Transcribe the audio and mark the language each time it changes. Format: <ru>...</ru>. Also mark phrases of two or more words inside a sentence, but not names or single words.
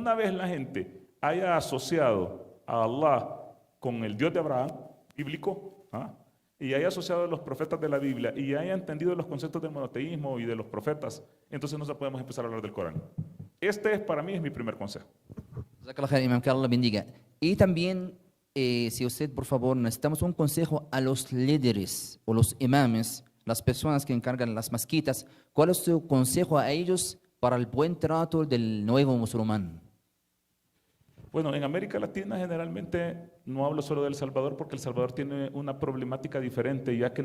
<es>Una vez la gente haya asociado a Allah con el Dios de Abraham, bíblico, y haya asociado a los profetas de la Biblia y haya entendido los conceptos del monoteísmo y de los profetas, entonces no podemos empezar a hablar del Corán. Para mí, es mi primer consejo.</es> <ar>جزاك الله خير، إمام,</ar> <es>que Allah bendiga. Y también, si usted, por favor, necesitamos un consejo a los líderes o los imames, las personas que encargan las mezquitas. ¿Cuál es su consejo a ellos para el buen trato del nuevo musulmán? Bueno, en América Latina generalmente no hablo solo de El Salvador porque El Salvador tiene una problemática diferente ya que</es>